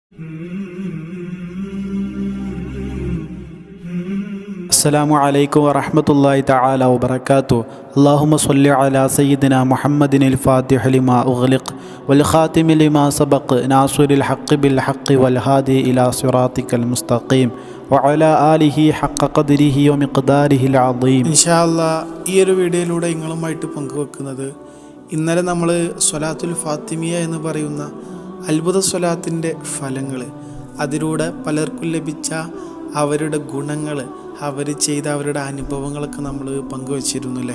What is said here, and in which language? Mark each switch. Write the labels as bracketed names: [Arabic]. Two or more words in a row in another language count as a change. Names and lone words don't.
[Arabic] السلام عليكم ورحمة الله تعالى وبركاته. اللهم صل على سيدنا محمد الفاتح لما أغلق والخاتم لما سبق ناصر الحق بالحق والهادي إلى صراطك المستقيم وعلى آله حق قدره ومقداره العظيم. إن شاء الله [Malayalam] ഈ ഒരു വീഡിയോയിലൂടെ നിങ്ങളുമായിട്ട് പങ്കുവെക്കുന്നത് ഇന്നലെ നമ്മൾ സ്വലാത്തുൽ ഫാത്തിമിയ എന്ന് പറയുന്ന അത്ഭുത സ്വലാത്തിൻ്റെ ഫലങ്ങൾ, അതിലൂടെ പലർക്കും ലഭിച്ച അവരുടെ ഗുണങ്ങൾ, അവർ ചെയ്ത അവരുടെ അനുഭവങ്ങളൊക്കെ നമ്മൾ പങ്കുവച്ചിരുന്നു അല്ലേ.